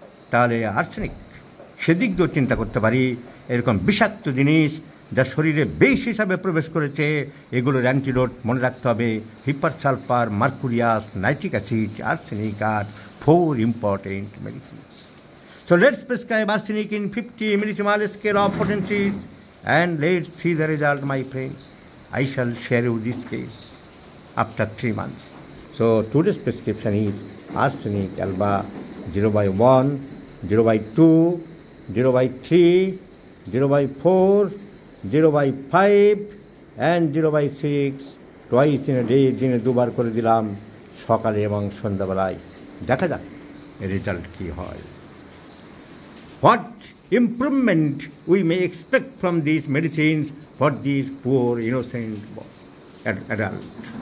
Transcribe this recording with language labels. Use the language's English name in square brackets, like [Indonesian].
[Bangla] তাহলে আর্সেনিক, সেদিক দিয়েও চিন্তা করতে পারি। এরকম বিষাক্ত জিনিস যা শরীরে বিষ হিসাবে প্রবেশ করেছে, এগুলোর অ্যান্টিডোট মনে রাখতে হবে hepar sulphur, Mercurius, nitric acid, arsenic আর [English] 4 important medicines. So let's prescribe arsenic in 50 millisimal scale of potencies and let's see the result, my friends. I shall share you this case after 3 months. So today's prescription is arsenic alba 0/1, 0/2, 0/3, 0/4, 0/5 and 0/6 twice in a day। [Bangla] দিনে 2 বার করে দিলাম, সকালে এবং সন্ধ্যাবেলায়। দেখা যাক result কী হয়। [English] What improvement we may expect from these medicines for these poor innocent adult.